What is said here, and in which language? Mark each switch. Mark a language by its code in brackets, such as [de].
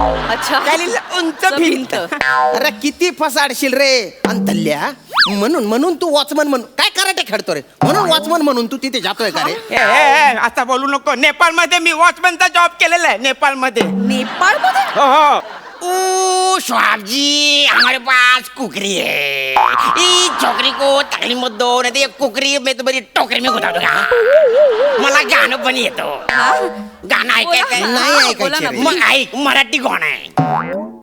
[mr] अच्छा काय लिहिलं? उंच भिंत. अरे किती फसाडशील रे अंतल्या. म्हणून तू वॉचमन म्हणून काय कराटे खेळतो रे. म्हणून वॉचमन म्हणून तू तिथे जातोय का रे. आता बोलू नको. नेपाळ मध्ये मी वॉचमनचा जॉब केलेला आहे. नेपाळ मध्ये. नेपाळ मध्ये? हो हो. [hi] ओ स्वाबजी हमारे पास कुकरी है. इस छोकरी को तकली मत दो नहीं तो ये कुकरी मैं तुम्हारी टोकरी में घुसा दूंगा. [mr] मला गाणं पण येतो. गाणं ऐकायचं नाही ऐकायचं. मग ऐक मराठी गाणं आहे.